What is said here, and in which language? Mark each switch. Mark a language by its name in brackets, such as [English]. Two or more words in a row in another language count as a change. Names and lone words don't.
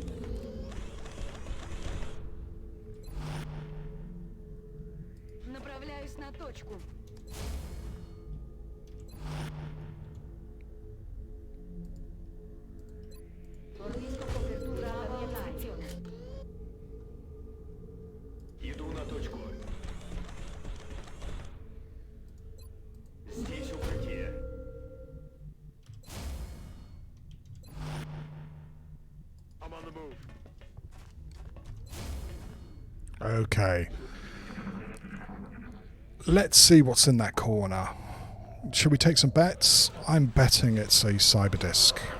[Russian] Направляю Направляюсь на точку. [Italian] Fornisco copertura alla mia posizione. [Russian] Иду на точку. Здесь укрытие. [English] I'm on the move. Okay. Let's see what's in that corner. Should we take some bets? I'm betting it's a cyberdisk.